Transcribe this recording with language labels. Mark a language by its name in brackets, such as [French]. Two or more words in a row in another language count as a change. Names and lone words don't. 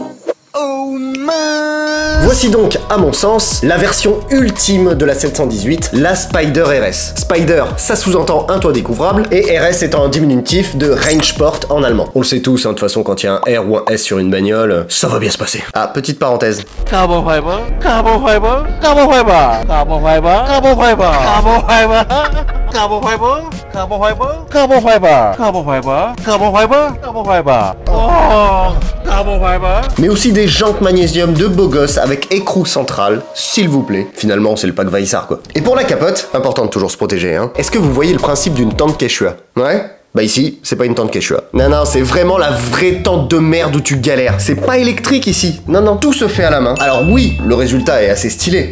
[English] Oh man! [French] Voici donc, à mon sens, la version ultime de la 718, la Spider RS. Spider, ça sous-entend un toit découvrable, et RS étant un diminutif de Rangeport en allemand. On le sait tous, hein, de toute façon, quand il y a un R ou un S sur une bagnole, ça va bien se passer. Ah, petite parenthèse. [English] Carbon fiber, carbon fiber, carbon fiber, carbon fiber, carbon fiber, carbon fiber, carbon fiber, carbon fiber, carbon fiber, carbon fiber, carbon fiber, carbon fiber. Oh, carbon fiber. [French] Mais aussi des jantes magnésium de beau gosse avec écrou central, s'il vous plaît. Finalement, c'est le pack Vaissar quoi. Et pour la capote, important de toujours se protéger, hein. Est-ce que vous voyez le principe d'une tente Quechua? Ouais? Bah ici, c'est pas une tente Quechua. Non, non, c'est vraiment la vraie tente de merde où tu galères. C'est pas électrique ici. Non, non, tout se fait à la main. Alors oui, le résultat est assez stylé.